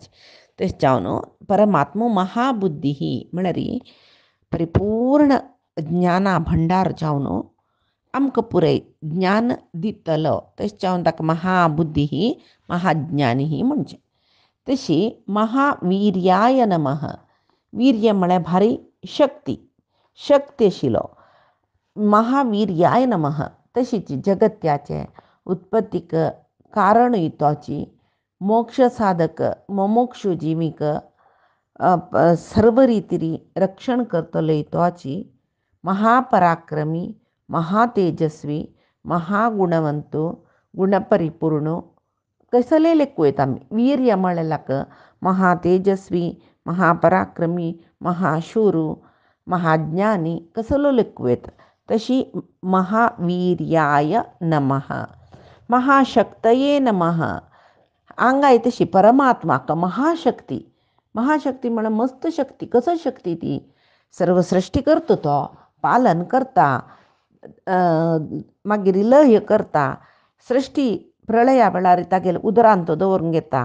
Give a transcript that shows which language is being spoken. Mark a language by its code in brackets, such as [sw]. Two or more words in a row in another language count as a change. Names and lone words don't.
[kok] तशें जावन परमात्मो महाबुद्धी म्हळ्यार परिपूर्ण ज्ञाना भंडार जावन आमकां पुरय ज्ञान दितलो. तशें जावन ताका महाबुद्धी महाज्ञानी म्हणचें. [sa] तशी महावीर्याय नमः. [kok] वीर्य म्हळ्यार भारी शक्ती, शक्ती आशिल्लो [sa] महावीर्याय नमः. [kok] तशीच जगत्याचे उत्पत्तीक कारणूय तोची, मोक्ष साधक मोमोक्षु जीवीक सर्व रितीरी रक्षण करतलोय तोची. महापराक्रमी, महातेजस्वी, महागुणवंतो, गुणपरिपूर्ण कसले लेखूयत आमी. वीर्य म्हळ्याक महातेजस्वी, महापराक्रमी, महाशूरू, महाज्ञानी कसलो लेखूयत. [sa] तशी महावीर्याय नमः. महाशक्तये नमः. [kok] आंगाय तशी परमात्माक महाशक्ती. महाशक्ती म्हळ्यार मस्त शक्ती. कसो शक्ती ती सर्व सृष्टी करता, तो पालन करता, मागीर लय करता. सृष्टी प्रळया वेळार तागेले उदरांत तो दवरून घेता.